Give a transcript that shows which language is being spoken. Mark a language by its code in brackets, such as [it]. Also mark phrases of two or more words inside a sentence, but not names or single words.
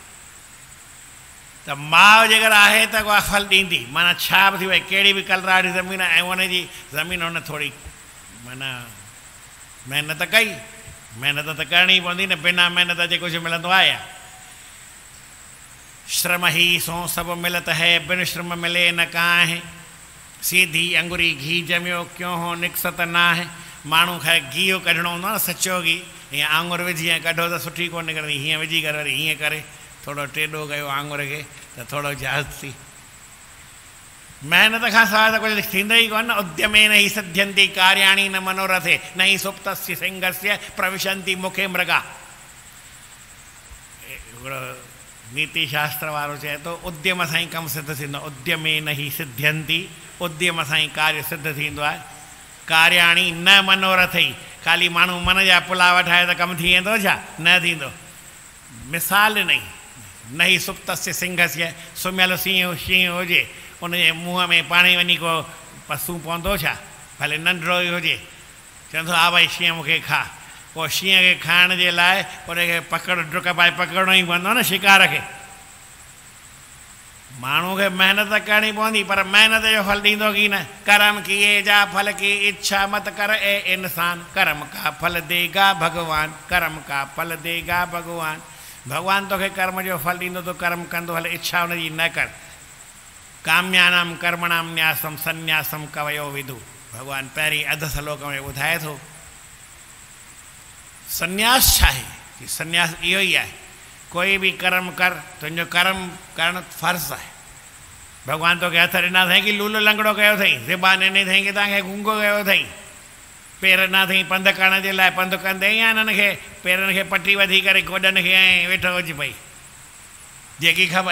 [sd] त माउ जेकर आहे त उहा फल ॾींदी, माना छा बि थी वई, कहिड़ी बि कलराड़ी ज़मीन ऐं हुनजी ज़मीन हुन थोरी माना महिनत कई, महिनत त करणी पवंदी न, बिना महिनत जे कुझु मिलंदो आहे? [hi] श्रम ही सो सभु मिलत है, बिन श्रम मिले न काहे, सीधी अंगुरी घी जमियो क्यों हो निकसत न आहे। [sd] माण्हू खे घी कढणो हूंदो आहे न, सचो घी, हीअं आङुर विझी ऐं कढो त सुठी कोन निकिरंदी, हीअं विझी करे वरी हीअं करे थोरो टेॾो कयो आङुर खे त थोरो जाज़ थी। महिनत खां सवाइ त कुझु थींदो ई कोन। [sa] उद्यमे न ही सिद्ध्यन्ति कार्याणि न मनोरथे, न ही सुप्तस्य सिंहस्य प्रविशन्ति मुखे मृगा। [sd] हिकिड़ो नीति शास्त्र वारो चए थो, उद्यम सां ई कमु सिद्ध थींदो, [sa] उद्यमे न ही सिद्ध्यन्ति, [sd] उद्यम सां ई कार्य सिद्ध थींदो आहे। [sa] कार्याणि न मनोरथई, [sd] ख़ाली माण्हू मन जा पुलाव ठाहे त कमु थी वेंदो छा? न थींदो। मिसाल [sa] न ही सुप्तस्य सिंहस्य, [sd] सुम्हियल शींहुं हुजे, उनजे मुंहं में पाण ई वञी को पसू पवंदो छा? भले नंढिड़ो ई हुजे, चवंदो हा भई शींहुं मूंखे खा, पोइ शींहं खे खाइण जे लाइ उनखे डुक पाए पकिड़णो ई पवंदो न शिकार खे। माण्हू खे महिनत करणी पवंदी, पर महिनत जो फल ॾींदो की न? [hi] कर्म किए जा फल की इच्छा मत कर ए इंसान, कर्म का फल देगा भगवान, कर्म का फल देगा भगवान। [sd] भगवान तोखे कर्म जो फल ॾींदो, तो कर्म कंदो हल, इच्छा हुनजी न कर। [sa] काम्यानाम कर्मणाम न्यासम संन्यासम कवयो विदु, [sd] भगवान पहिरीं अध श्लोक में ॿुधाए थो। संन्यास छा आहे? कि संन्यास इहो ई आहे, कोई भी कर्म कर, तुंहिंजो कर्म करणु फ़र्ज़ु आहे। भगवान तोखे हथ ॾिना अथई कि लूलो लंगड़ो कयो अथई, ज़बान ॾिनी अथई कि तव्हांखे गूंगो कयो अथई, पेर ॾिना अथई पंधु करण जे लाइ, पंधु कंदे या हिननि खे पेरनि खे पटी वधी करे गोॾनि खे ऐं वेठो हुजे पई जेकी खपई।